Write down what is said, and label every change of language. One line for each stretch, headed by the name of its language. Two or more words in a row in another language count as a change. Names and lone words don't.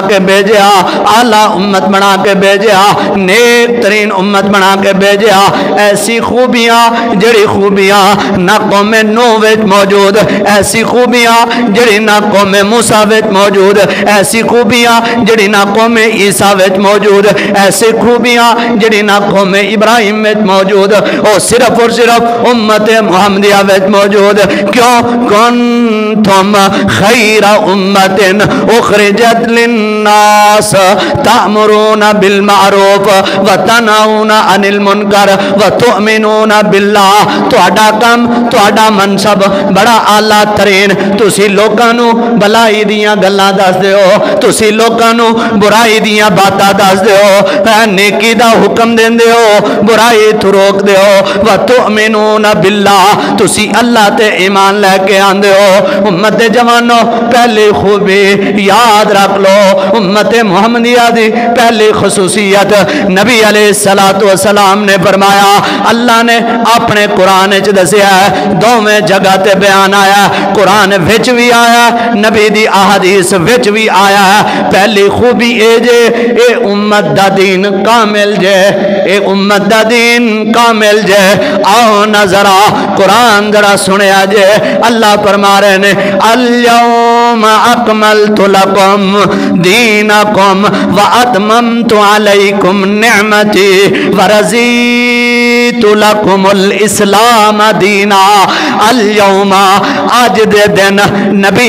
Punjabi: کے بھیجیا اعلیٰ امت بنا کے بھیجیا نیک ترین امت بنا کے بھیجیا ایسی خوبیاں جڑی خوبیاں نہ قوم نوح وچ موجود ایسی خوبیاں جڑی نہ قوم موسیٰ وچ موجود ایسی خوبیاں جڑی نہ قوم عیسیٰ وچ موجود ایسی خوبیاں جڑی نہ قوم ابراہیم وچ موجود او صرف اور صرف امت محمدیہ وچ موجود کیوں
Arabic: کنتم خیر امت اخرجت للناس تأمرون بالمعروف وتنہون عن المنکر وتؤمنون باللہ
Punjabi: تہاڈا کم تہاڈا منصب بڑا اعلیٰ ترین تسی لوکاں نو بلائی دیاں گلاں دس دیو تسی لوکاں نو برائی دیاں باتاں دس دیو نیکی دا حکم دین دیو برائی تو روک دیو
Arabic: وتؤمنون باللہ
Punjabi: تسی اللہ تے ایمان لے کے آندے ہو امت جوانو پہلی خوبی یاد رکھ لو امت محمدیہ دی پہلی خصوصیت نبی
Arabic: علیہ السلام
Punjabi: نے فرمایا اللہ نے اپنے قرآن وچ دسیا ہے دوویں جگہ تے بیان آیا قرآن وچ بھی آیا نبی دی احادیث وچ بھی آیا ہے پہلی خوبی اے جے اے امت دا دین کامل جے اے امت دا دین کامل جے آؤ نظرہ قرآن ذرا سنیا جے اللہ فرما رہے نے
Arabic: اليوم اکملت لکم دینکم واتممت علیکم نعمتی ورضیت لکم الاسلام دینا اليوم
Punjabi: آج دے دن نبی